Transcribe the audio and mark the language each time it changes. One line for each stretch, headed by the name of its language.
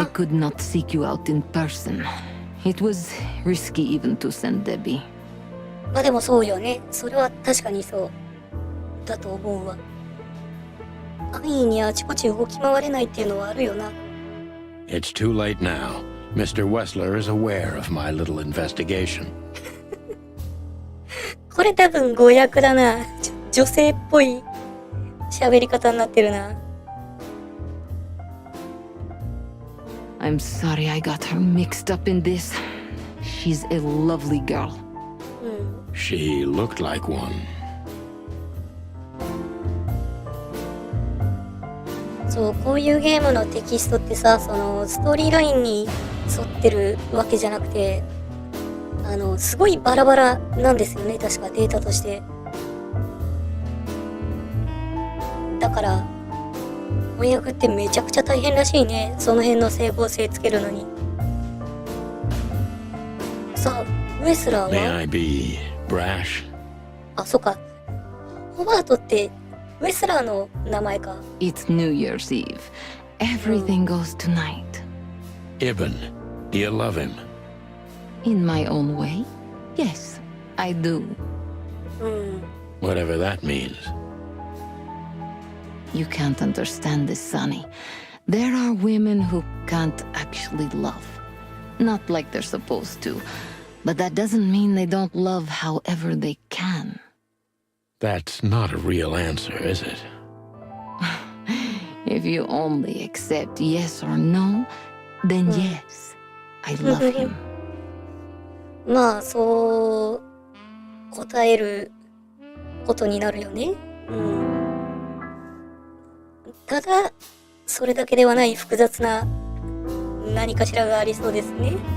English: could not seek you out in person. It was risky even to send Debbie.
Japanese: まあでもそうよね。それは確かにそうだと思うわ。安易にあちこち動き回れないっていうのはあるよな。
English: It's too late now. Mr. Wessler is aware of my little investigation.
Japanese: これ多分誤訳だな。女性っぽい喋り方になってるな。
English: I'm sorry I got her mixed up in this. She's a lovely girl. She looked like one.
Japanese: そう、こういうゲームのテキストってさ、そのストーリーラインに沿ってるわけじゃなくて、すごいバラバラなんですよね、確かデータとして。だから翻訳ってめちゃくちゃ大変らしいね、その辺の整合性つけるのに。さあ、ウェスラー
English: May は I be brash?
Japanese: あ、そっか、ホバートってウェスラーの名前か。
English: It's New Year's Eve. Everything goes tonight. Ibn, do you love him? In my own way? Yes, I do. Whatever that means. You can't understand this, Sonny. There are women who can't actually love. Not like they're supposed to. But that doesn't mean they don't love however they can. That's not a real answer, is it? If you only accept yes or no, then yes, I love him.
Japanese: まあ、そう答えることになるよね。ただ、それだけではない複雑な何かしらがありそうですね。